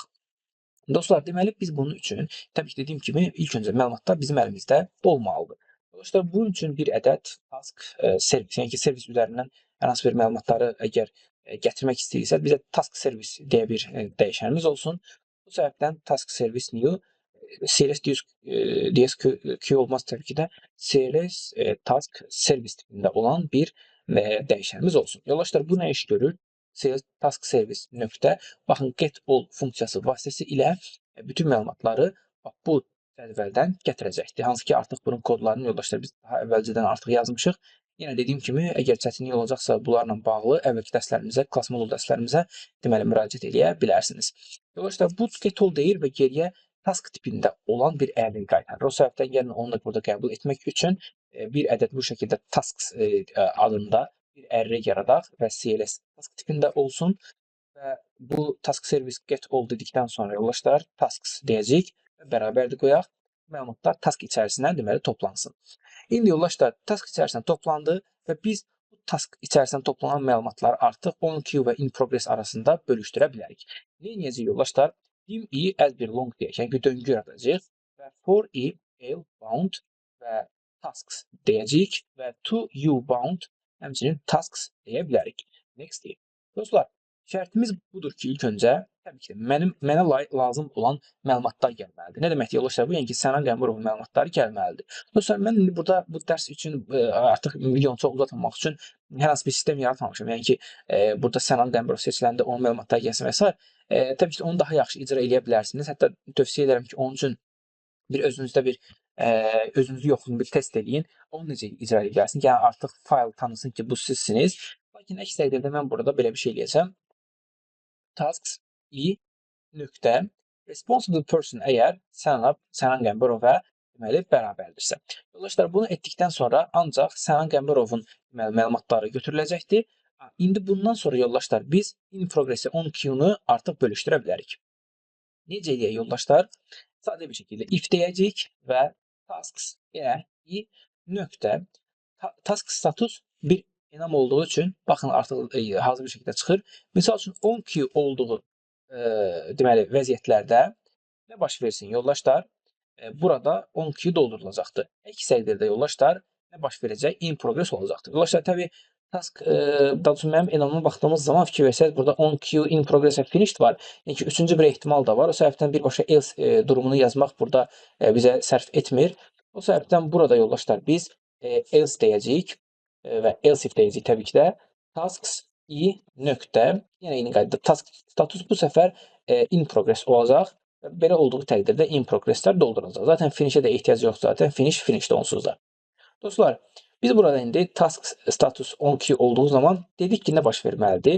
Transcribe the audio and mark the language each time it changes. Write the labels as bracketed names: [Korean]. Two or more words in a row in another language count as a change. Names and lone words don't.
[Azerbaijani] Dostlar, deməli biz bunun üçün, təbii ki, dediyim kimi, ilk öncə məlumatlar bizim əlimizdə olmalıdır. Dostlar, bunun üçün bir ədəd task servis, yəni ki, servis üzərindən hər hansı bir məlumatları əgər gətirmək istəyirsə, bizə [English] task service [Azerbaijani] deyə bir dəyişənimiz olsun. Bu səbəbdən [English] task service new CLS DSQ [Azerbaijani] olmaz təbii ki də [English] CLS task service [Azerbaijani] tipində olan bir dəyişənimiz olsun. Yoldaşlar, bu nə iş görür? [English] CLS task service [Azerbaijani] nöqtə, baxın, [English] get all [Azerbaijani] funksiyası vasitəsilə bütün məlumatları bu cədvəldən gətirəcəkdir. Hansı ki, artıq bunun kodlarını yoldaşlar biz daha əvvəlcədən artıq yazmışıq. Yenə dediyim kimi, əgər çətinlik olacaqsa bunlarla bağlı əvvəlki dərslərimizə, klass modul dərslərimizə deməli müraciət edə bilərsiniz. Yoldaşlar, bu [English] get all [Azerbaijani] deyir və geriyə task tipində olan bir əmr qaytarır. O səbəbdən gəlin onu da burada qəbul etmək üçün bir ədəd bu şəkildə tasks adında bir array yaradaq və [English] CLS task [Azerbaijani] tipində olsun və bu [English] task service get all [Azerbaijani] dedikdən sonra yoldaşlar tasks deyəcəyik və bərabərdir qoyaq. Məlumatlar task içərisindən deməli toplansın. İndi yoldaşlar task içərisində toplandı və biz bu task içərisində toplanan məlumatları artıq on-queue və [English] in progress [Azerbaijani] arasında bölüşdürə bilərik. Nə edəcəyik yoldaşlar? [English] Dim i as [Azerbaijani] bir long deyək, yəni döngü yaradacağıq və [English] for i l bound [Azerbaijani] və tasks deyəcəyik və [English] to u bound [Azerbaijani] həmçinin tasks deyə bilərik. Next deyək. Dostlar, şərtimiz budur ki, ilk öncə təbii ki, mənə lazım olan məlumatlar gəlməlidir. Nə deməkdir yoldaşlar? Bu yəni ki, Sənan Qəmburovun məlumatları gəlməlidir. Dostlar, mən indi burada bu dərs üçün artıq videonu çox uzatmamaq üçün hər hansı bir sistem yaratmamışam. Yəni ki, burada Sənan Qəmburov seçiləndə onun məlumatları gəlsin və s. Təbii ki, onu daha yaxşı icra edə bilərsiniz. Hətta tövsiyə edirəm ki, onun üçün bir özünüzdə bir özünüzü yoxlayın, bir test eləyin. Onu necə icra edə bilərsiniz? Yəni artıq fayl tanısın ki, bu sizsiniz. Lakin əks təqdirdə mən burada belə bir şey eləyəcəm. [English] Tasks i [Azerbaijani] nöqtə [English] responsible person [Azerbaijani] əgər Sənan Qəmburovə deməli bərabərdirsə. Yoldaşlar, bunu etdikdən sonra ancaq Sənan Qəmburovun məlumatları götürüləcəkdir. İndi bundan sonra yoldaşlar biz [English] in progress-i [Azerbaijani] on-queue-nu artıq bölüşdürə bilərik. Necə eləyək yoldaşlar? Sadə bir şəkildə if deyəcəyik və [English] tasks i [Azerbaijani] nöqtə [English] task status [Azerbaijani] bir enam olduğu üçün baxın artıq hazır bir şəkildə çıxır. Misal üçün on-queue olduğu deməli vəziyyətlərdə nə baş versin yoldaşlar? Burada on-queue doldurulacaqdır. Əks təqdirdə yoldaşlar nə baş verəcək? [English] In progress [Azerbaijani] olacaqdır. Yoldaşlar təbii task daha doğrusu mənim enamıma baxdığımız zaman fikir versəz burada on-queue, [English] in progress [Azerbaijani] və finished var. Yəni ki, üçüncü bir ehtimal da var. O səbəbdən birbaşa else durumunu yazmaq burada bizə sərf etmir. O səbəbdən burada yoldaşlar biz else deyəcəyik və [English] else if [Azerbaijani] deyəcəyik təbii ki də [English] tasks i [Azerbaijani] nöqtə, yenə eyni qaydada [English] task status [Azerbaijani] bu səfər [English] in progress [Azerbaijani] olacaq. Belə olduğu təqdirdə [English] in progresslər [Azerbaijani] doldurulacaq. Zaten finishə də ehtiyac yoxdur zaten. Finish onsuz da. Dostlar, biz burada indi [English] task status [Azerbaijani] on-queue olduğu zaman dedik ki, nə baş verməlidir?